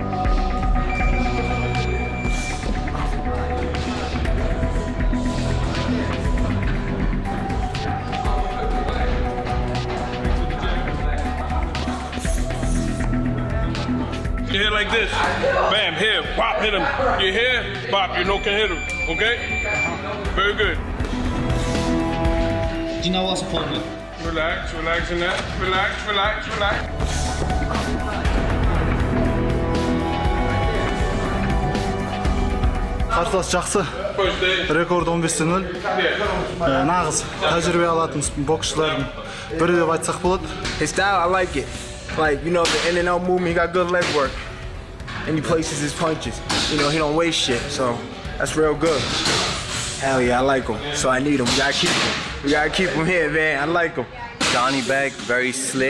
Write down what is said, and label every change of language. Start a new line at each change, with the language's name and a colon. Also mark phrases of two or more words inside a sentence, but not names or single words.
English: You hit like this, bam, here, pop, hit him. You here, pop, can hit him, okay? Very good. Do you know what's important? Relax in that, relax.
Kazakh: Қарсылас жақсы. Рекорд 15-0. Нағыз тәжірибе алатын боксшылардың бірі деп айтсақ болады.
English: His style, I like it. Like, the in and out movement, he got good leg work. and he places his punches. You know, he don't waste shit, so that's real good. Hell yeah, I like him. So I need him. We gotta keep him. We gotta keep him here, man. I like him. Johnny Beck, very slick.